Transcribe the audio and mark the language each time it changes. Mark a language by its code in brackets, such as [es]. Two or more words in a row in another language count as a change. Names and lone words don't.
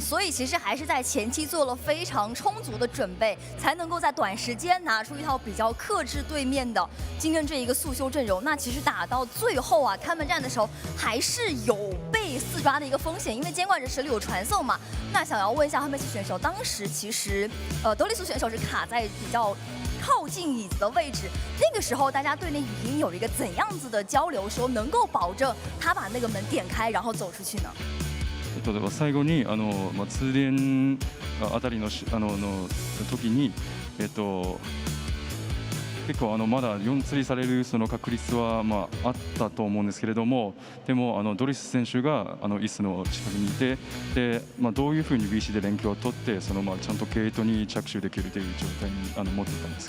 [zh] 所以其实还是在前期做了非常充足的准备，才能够在短时间拿出一套比较克制对面的今天这一个速修阵容。那其实打到最后啊，开门战的时候还是有被4抓的一个风险，因为监管者手里有传送嘛。那想要问一下汉贝斯选手，当时其实德里苏选手是卡在比较靠近椅子的位置，那个时候大家对那语音有一个怎样子的交流，说能够保证他把那个门点开，然后走出去呢？ [ja] 例えば最後に通電あたりの時に結構まだ4釣りされるその確率はあったと思うんですけれども、でもドリス選手が椅子の近くにいて、でどういうふうに BC で連携を取ってそのちゃんとゲートに着手できるという状態に持っていたんですか。